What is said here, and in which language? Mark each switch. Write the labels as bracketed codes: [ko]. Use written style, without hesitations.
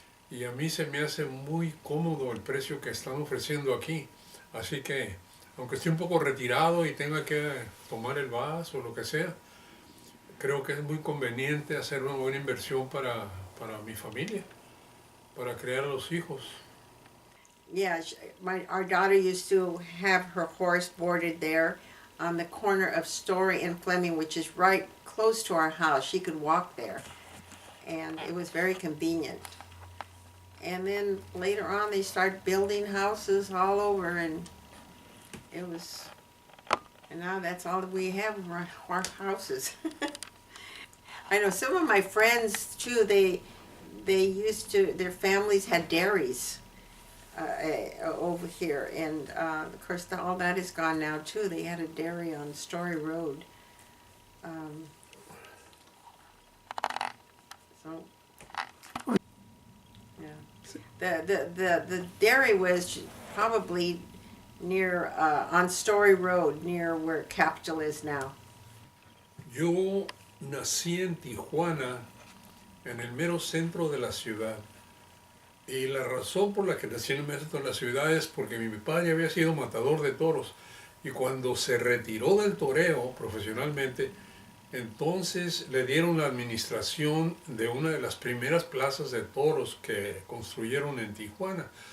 [es] Y a mí se me hace muy cómodo el precio que están ofreciendo aquí. Así que, aunque esté un poco retirado y tenga que tomar el bus o lo que sea, creo que es muy conveniente hacer una buena inversión para mi familia, para criar a los hijos. [en] Yeah, our daughter used to have her horse boarded there on the corner of Story and Fleming, which is right close to our house. She could walk there, and it was very convenient. And then later on, they started building houses all over, and now that's all that we have, our houses. I know some of my friends too, they used to, their families had dairies over here, and of course all that is gone now too. They had a dairy on Story Road. So yeah, the dairy was probably near on Story Road, near where Capitol is now. [es] Yo nací en Tijuana, en el mero centro de la ciudad. Y la razón por la que nací en el mero centro de la ciudad es porque mi padre había sido matador de toros. Y cuando se retiró del toreo profesionalmente, entonces le dieron la administración de una de las primeras plazas de toros que construyeron en Tijuana.